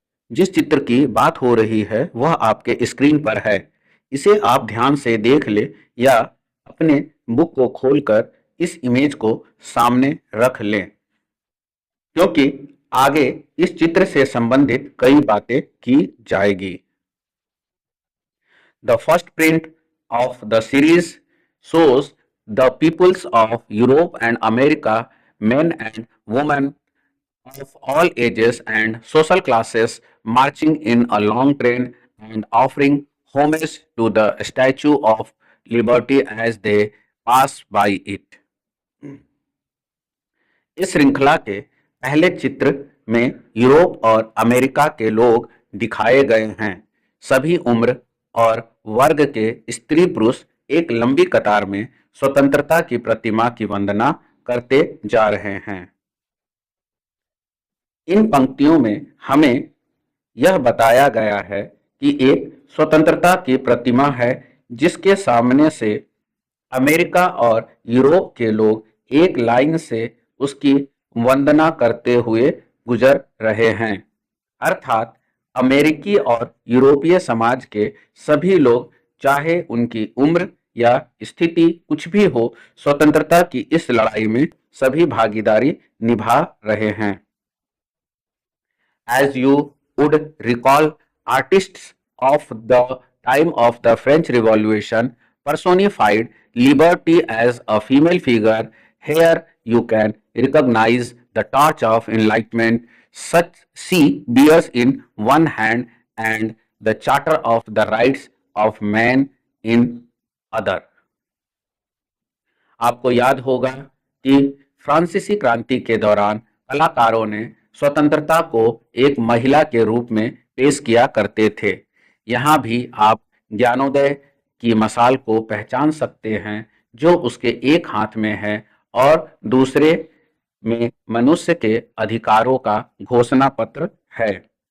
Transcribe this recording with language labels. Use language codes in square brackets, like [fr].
[hi] जिस चित्र की बात हो रही है वह आपके स्क्रीन पर है। इसे आप ध्यान से देख ले या अपने बुक को खोलकर इस इमेज को सामने रख लें, क्योंकि आगे इस चित्र से संबंधित कई बातें की जाएगी। [en] The first print of the series shows the peoples of Europe and America, men and women of all ages and social classes, marching in a long train and offering homage to the Statue of Liberty as they pass by it. [hi] इस श्रृंखला के पहले चित्र में Europe और America के लोग दिखाए गए हैं। सभी उम्र और वर्ग के स्त्री पुरुष एक लंबी कतार में स्वतंत्रता की प्रतिमा की वंदना करते जा रहे हैं। इन पंक्तियों में हमें यह बताया गया है कि एक स्वतंत्रता की प्रतिमा है जिसके सामने से अमेरिका और यूरोप के लोग एक लाइन से उसकी वंदना करते हुए गुजर रहे हैं। अर्थात अमेरिकी और यूरोपीय समाज के सभी लोग, चाहे उनकी उम्र या स्थिति कुछ भी हो, स्वतंत्रता की इस लड़ाई में सभी भागीदारी निभा रहे हैं। [en] As you would recall, artists of the time of the French Revolution personified liberty as a female figure. Here you can recognize the torch of enlightenment. Such she bears in one hand and the charter of the rights of man in other. [hi] आपको याद होगा कि फ्रांसीसी क्रांति के दौरान कलाकारों ने स्वतंत्रता को एक महिला के रूप में पेश किया करते थे। यहाँ भी आप ज्ञानोदय की मशाल को पहचान सकते हैं जो उसके एक हाथ में है और दूसरे में मनुष्य के अधिकारों का घोषणा पत्र है।